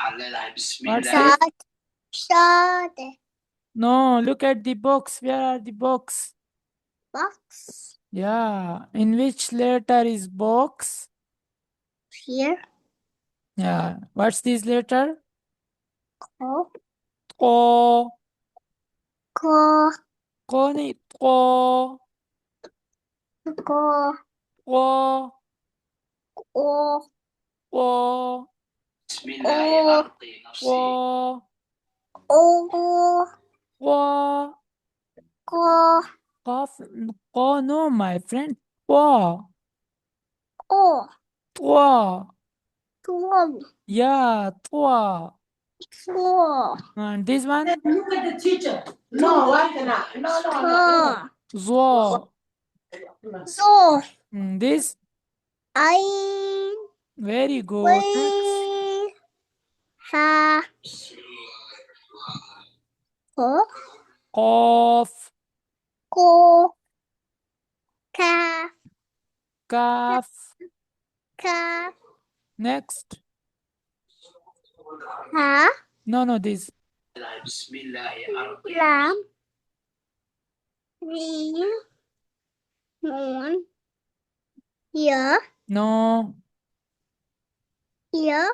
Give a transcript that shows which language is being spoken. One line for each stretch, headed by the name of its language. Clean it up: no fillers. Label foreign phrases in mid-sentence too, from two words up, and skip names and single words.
English: Sad. Start. No, look at the box. Where are the box? Box. Yeah. In which letter is box? Here. Yeah. What's this letter? Go. O. Go. Koni. O. Go. O. O. O. O. O. O. O. Go. Cough. O. No, my friend. O. O. O. Go. Yeah. O. Go. And this one? Look at the teacher. No, what cannot? No. Go. Zo. So. This? I. Very good. Next. We. Ha. Go. Cough. Go. Ka. Calf. Ka. Next. Ha. No, this. Lam. Ri. Moon. Here. No. Here.